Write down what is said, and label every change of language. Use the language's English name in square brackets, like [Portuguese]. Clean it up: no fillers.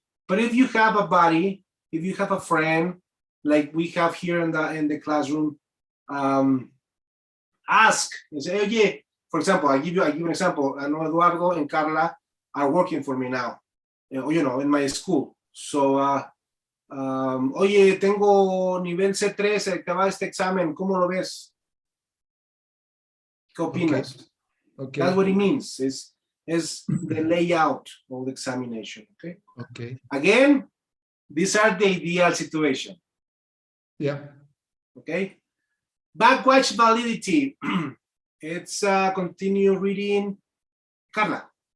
[English] But if you have a buddy, if you have a friend, like we have here in the classroom, ask and say, "Oye," for example, I give you an example. I know Eduardo and Carla are working for me now, you know, in my school. [Spanish] So, oye, tengo nivel C3, acaba este examen, ¿cómo lo ves? ¿Qué opinas? [English] Okay. That's what it means. Is the layout of the examination. Okay. Okay. Again, these are the ideal situation. Yeah. Okay. Backwatch validity. It's continue reading. Carla.